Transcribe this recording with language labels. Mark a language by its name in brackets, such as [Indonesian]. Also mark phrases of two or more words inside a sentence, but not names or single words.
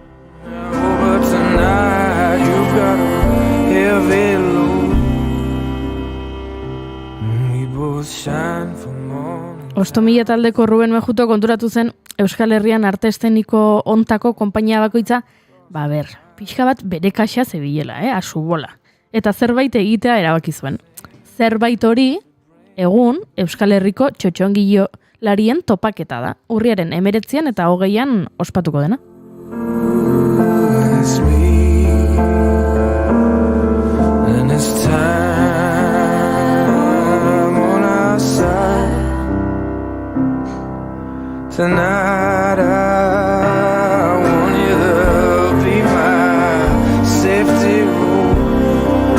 [Basque] Ostomila taldeko Ruben Mejuto konturatu zen Euskal Herrian arte eszeniko ontako konpainia bakoitza, pixka bat bere kaxa zebilela, asubola. Eta zerbait egitea erabaki zuen. Zerbait hori, egun Euskal Herriko txotxongilo larien topaketa da. Urriaren 19 eta 20 ospatuko dena. [English] Tonight I want you to be my safety room.